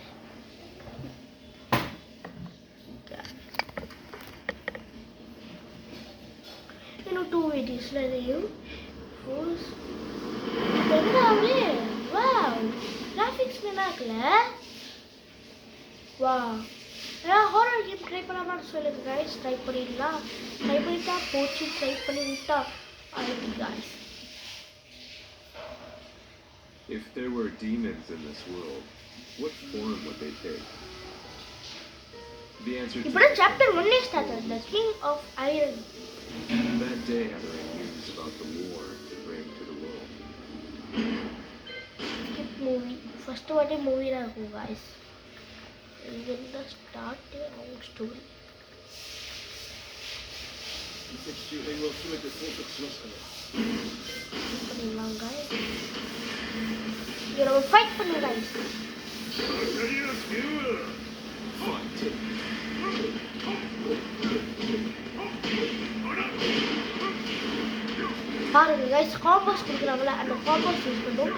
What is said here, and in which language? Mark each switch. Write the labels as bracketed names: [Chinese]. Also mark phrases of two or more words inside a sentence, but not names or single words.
[Tamil] இன்னும் 2 வீடியோஸில் இதையும் [English] wow graphics [Tamil] நல்லா இருக்குல்ல. வா ஏதாவது [English] horror game try [Tamil] பண்ணலாமான்னு சொல்லுங்க guys. ட்ரை பண்ணிடலாம். ட்ரை பண்ணிட்டா போச்சு, ட்ரை பண்ணி விட்டா அழுது guys. [English] If there were demons in this world, what form would they take? The answer to [Tamil] இப்போதான் [English] chapter 1 start [Tamil] ஆகுது. [English] The King of Iron. that day gathering news about the war to bring to the world. Skip movie. [Tamil] First வாட்டி மூவி தான் இருக்கும் guys. இங்கிருந்து ஸ்டார்ட் ஆகும் ஸ்டோரி. [Japanese] 遺跡周辺を全て捜索しましたね。 [Tamil] பண்ணிடலாம் guys. இங்க நம்ம ஃபைட் பண்ணுவோம் guys. பாருங்க guys, காம்போஸ் கொடுக்குறாங்களே அந்த [English] combos use [Tamil] பண்ணுவோம்.